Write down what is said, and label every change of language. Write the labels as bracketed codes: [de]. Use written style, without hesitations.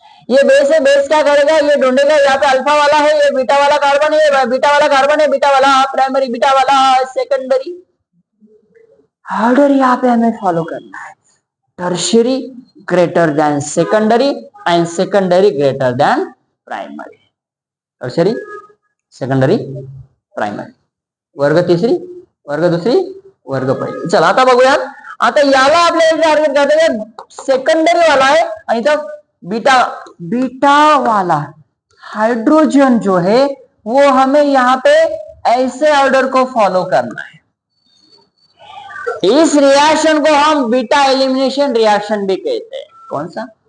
[hi] ये बेस है, बेस क्या करेगा? ये ढूंढेगा यहाँ पे अल्फा वाला है, ये बीटा वाला कार्बन है, बीटा वाला कार्बन है, बीटा वाला प्राइमरी, बीटा वाला सेकेंडरी। ऑर्डर यहाँ पे हमें फॉलो करना है, [en] Tertiary greater than secondary and secondary greater than primary. Tertiary, secondary, primary. [mr] वर्ग तिसरी, वर्ग दुसरी, वर्ग पहिली। चला आता बघूयात। आता याला आपल्याला टार्गेट करते [hi] सेकंडरी वाला है [mr] आणि तो [hi] बीटा वाला हाइड्रोजन जो है वो हमें यहाँ पे ऐसे ऑर्डर को फॉलो करना है। इस रिएक्शन को हम बीटा एलिमिनेशन रिएक्शन भी कहते हैं। कौन सा?